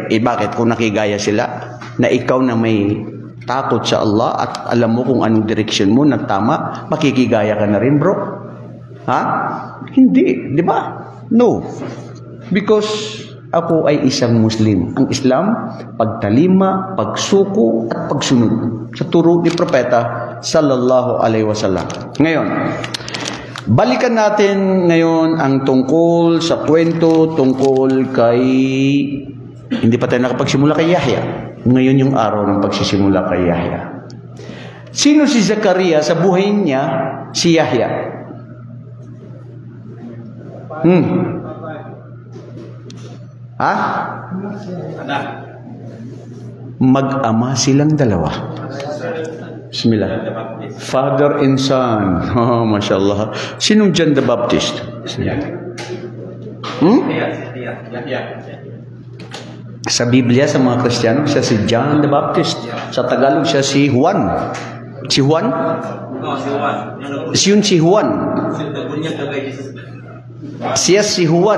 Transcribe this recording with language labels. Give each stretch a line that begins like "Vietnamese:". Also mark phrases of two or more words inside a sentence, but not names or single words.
Filipino: Bakit kung nakigaya sila na ikaw na may takot sa Allah at alam mo kung anong direksyon mo na tama, makikigaya ka na rin, bro? Ha? Hindi, di ba? No. Because ako ay isang Muslim. Ang Islam, pagtalima, pagsuko at pagsunod sa turo ni Propeta
Arabic: صلى الله عليه وسلم.
Filipino: Ngayon, balikan natin ngayon ang tungkol sa kwento tungkol kay, hindi pa tayo nakapagsimula kay Yahya. Ngayon yung araw ng pagsisimula kay Yahya. Sino si Zakaria sa buhay niya? Si Yahya. Ha? Mag-ama silang dalawa.
English: Bismillah. Father and son.
Filipino: Oh, mashallah. Sinong John the Baptist? Sa Biblia, sa mga Kristiyano, siya si John the Baptist. Sa Tagalog, siya si Juan. Si Juan? Si Juan. Siya si Juan.